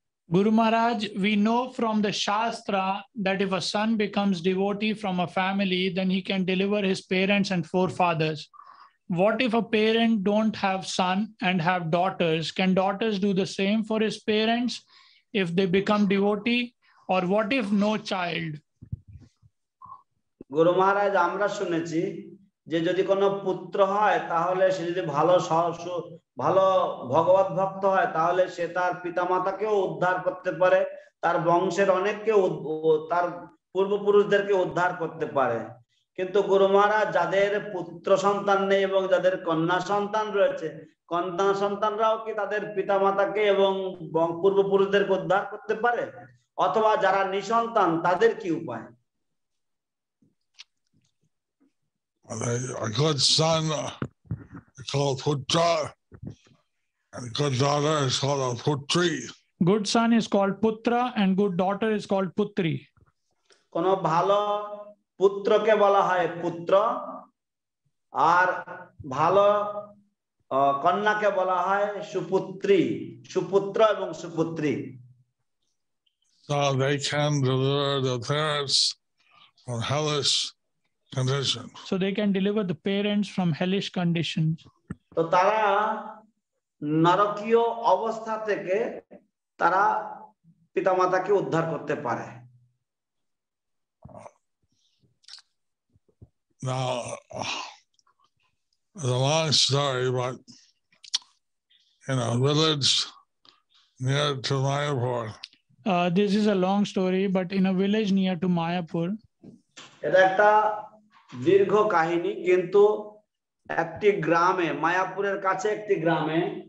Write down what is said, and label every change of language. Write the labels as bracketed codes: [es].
[en] Guru Maharaj, we know from the Shastra that if a son becomes devotee from a family, then he can deliver his parents and forefathers. What if a parent don't have son and have daughters? Can daughters do the same for his parents if they become devotee? Or what if no child? [bn] গুরু মহারাজ আমরা শুনেছি যে যদি কোনো পুত্র হয় তাহলে সে যদি ভালো ভগবত ভক্ত হয় তাহলে সে তার পিতামাতাকেও উদ্ধার করতে পারে, তার বংশের অনেককে তার পূর্বপুরুষদেরকে উদ্ধার করতে পারে। কিন্তু গুরু মহারাজ যাদের পুত্র সন্তান নেই এবং যাদের কন্যা সন্তান রয়েছে, কন্যা সন্তানরাও কি তাদের পিতামাতাকে এবং পূর্বপুরুষদেরকে উদ্ধার করতে পারে? অথবা যারা নিঃসন্তান তাদের কি উপায়? [en] A good son is called Putra, and a good daughter is called a Putri. Good son is called Putra and good daughter is called Putri. [bn] কোন ভালো পুত্রকে বলা হয় পুত্র, আর ভালো কন্যাকে বলা হয় সুপুত্রী, সুপুত্র এবং সুপুত্রী। [en] So they can deliver the parents from hellish conditions. So they can deliver the parents from hellish conditions. [bn] তো তারা নরকীয় অবস্থা থেকে তারা পিতামাতাকে উদ্ধার করতে পারে। [en] Now, it's a long story, but in a village near to Mayapur, This is a long story, but in a village near to Mayapur, [bn] এটা একটা দীর্ঘ কাহিনী, কিন্তু একটি গ্রামে, মায়াপুরের কাছে একটি গ্রামে